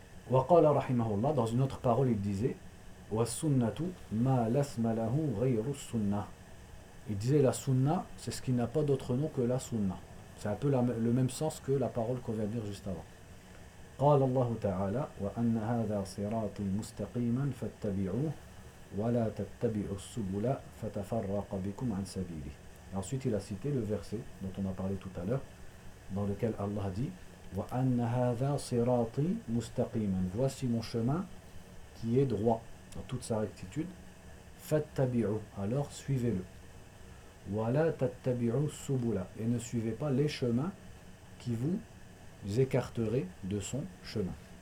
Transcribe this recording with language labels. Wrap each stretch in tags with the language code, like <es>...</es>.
<ar>Wa qala rahimahullah,</ar> <fr>dans une autre parole, il disait,</fr> <ar>wa sunnatu ma lasma lahu ghayru sunna.</ar> <fr>Il disait la sunna, c'est ce qui n'a pas d'autre nom que la sunna. C'est un peu le même sens que la parole qu'on vient de dire juste avant.</fr> <ar>قال الله تعالى وأن هذا صراطي مستقيما فاتبعوه ولا تتبعوا السبل فتفرق بكم عن سبيله.</ar> <fr>Ensuite il a cité le verset dont on a parlé tout à l'heure, dans lequel Allah dit</fr> <ar>وأن هذا صراطي مستقيما,</ar> <fr>voici mon chemin qui est droit dans toute sa rectitude,</fr> <ar>فاتبعوه,</ar> <fr>alors suivez-le.</fr> <ar>ولا تتبعوا السبل,</ar> <fr>et ne suivez pas les chemins qui vous écarterez de son chemin.</fr>